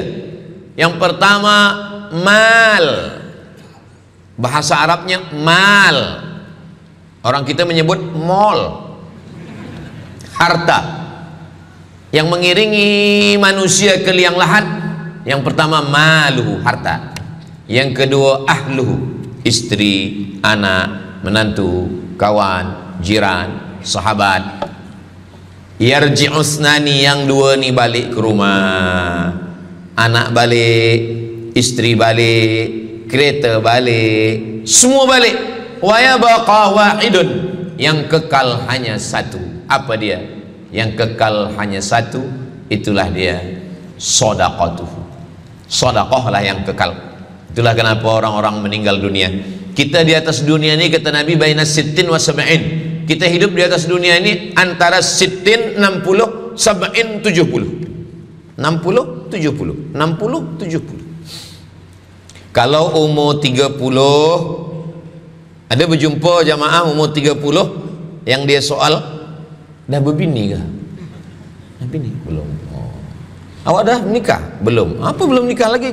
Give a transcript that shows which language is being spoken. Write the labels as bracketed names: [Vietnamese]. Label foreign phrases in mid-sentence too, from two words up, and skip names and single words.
[Malay] Yang pertama, mal. Bahasa Arabnya mal. Orang kita menyebut mall, harta. Yang mengiringi manusia ke liang lahat, yang pertama maluhu, harta. Yang kedua ahluhu, istri, anak, menantu, kawan, jiran, sahabat. Yarji'usnani, yang dua ni balik ke rumah. Anak balik, istri balik, kereta balik, semua balik. [Arabic] ويبقى واحد, [Malay] yang kekal hanya satu. Apa dia? Yang kekal hanya satu, itulah dia sedaqatuhu. Sedekahlah yang kekal. Itulah kenapa orang-orang meninggal dunia. Kita di atas dunia ini, kata Nabi, [Arabic] بين ستين وسبعين. [Malay] Kita hidup di atas dunia ini antara sittin 60, sab'in 70. 60, 70, 60, 70. Kalau umur 30, ada berjumpa jamaah umur 30 yang dia soal, dah berbini kah? Dah bini? Belum. Oh. Awak dah nikah? Belum. Apa belum nikah lagi?